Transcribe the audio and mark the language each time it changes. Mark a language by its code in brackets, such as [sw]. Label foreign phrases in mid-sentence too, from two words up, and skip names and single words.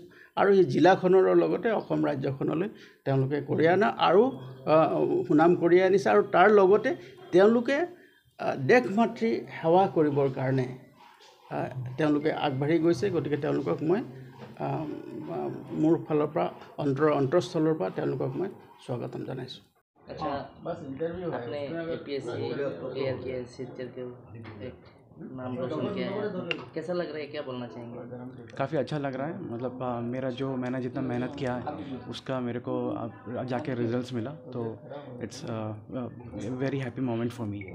[as] আৰু এই জিলাখনৰ লগতে অসম ৰাজ্যখনলৈ তেওঁলোকে কঢ়িয়াই অনা আৰু সুনাম কঢ়িয়াই আনিছে, আৰু তাৰ লগতে তেওঁলোকে দেশ মাতৃ সেৱা কৰিবৰ কাৰণে তেওঁলোকে আগবাঢ়ি গৈছে। গতিকে তেওঁলোকক মই মোৰ ফালৰ পৰা অন্তৰস্থলৰ পৰা তেওঁলোকক মই স্বাগতম জনাইছোঁ। [hi] अच्छा, आपने APSC क्लियर किया, सिलचर के एक नाम रोशन किया है, कैसा लग रहा है, क्या बोलना चाहेंगे? काफ़ी अच्छा लग रहा है। मतलब मैंने जितना मेहनत किया है उसका मेरे को जाके रिजल्ट्स मिला, तो [en] it's very happy moment for me.